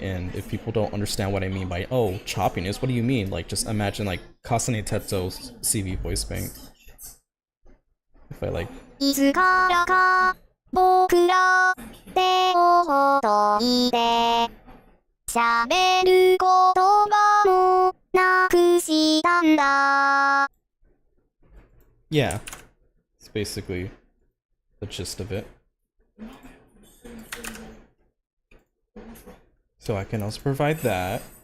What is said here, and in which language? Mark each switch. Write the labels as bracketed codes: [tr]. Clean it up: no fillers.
[en] And if people don't understand what I mean by, oh, choppiness, what do you mean? Like, just imagine like Kasane Tetsu's CV voice bank. If I like [ja] いつからか僕ら手をほどいて喋る言葉もなくしたんだ [en] yeah, it's basically the gist of it. So I can also provide that.